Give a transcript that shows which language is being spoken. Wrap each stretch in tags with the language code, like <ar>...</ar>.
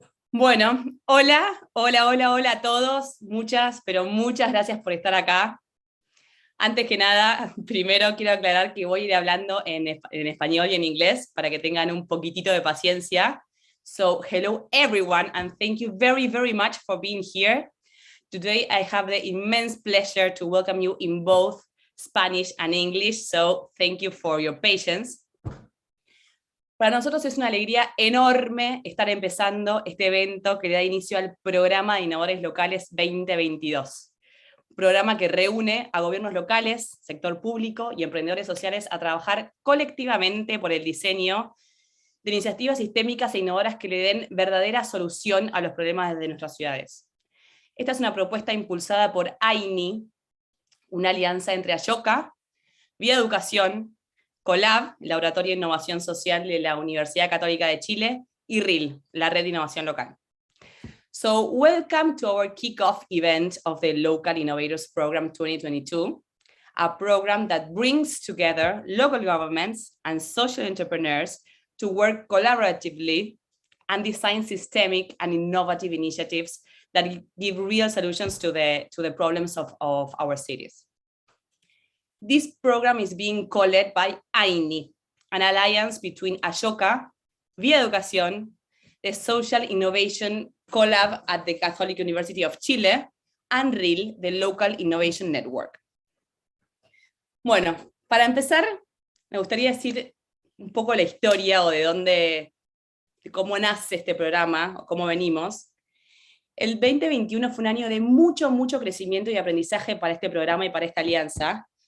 <es>Bueno, hola a todos, muchas, pero muchas gracias por estar acá. Antes que nada, primero quiero aclarar que voy a ir hablando en español y en inglés para que tengan un poquitito de paciencia.</es> <en>So, hello everyone, and thank you very, very much for being here. Today I have the immense pleasure to welcome you in both Spanish and English, so thank you for your patience. Para nosotros es una alegría enorme estar empezando este evento que da inicio al Programa de Innovadores Locales 2022. Un programa que reúne a gobiernos locales, sector público y emprendedores sociales a trabajar colectivamente por el diseño de iniciativas sistémicas e innovadoras que le den verdadera solución a los problemas de nuestras ciudades. Esta es una propuesta impulsada por AYNI, una alianza entre Ashoka, Vía Educación, COLAB, Laboratorio de Innovación Social de la Universidad Católica de Chile, y RIL, la Red de Innovación Local. So, welcome to our kickoff event of the Local Innovators Program 2022, a program that brings together local governments and social entrepreneurs to work collaboratively and design systemic and innovative initiatives that give real solutions to the problems of our cities. This program is being co-led by AYNI, an alliance between Ashoka, Vía Educación, the Social Innovation Collab at the Catholic University of Chile, and RIL, the Local Innovation Network.</en> <es>Bueno, para empezar, me gustaría decir un poco la historia o de cómo nace este programa, o cómo venimos. El 2021 fue un año de mucho crecimiento y aprendizaje para este programa y para esta alianza.</es>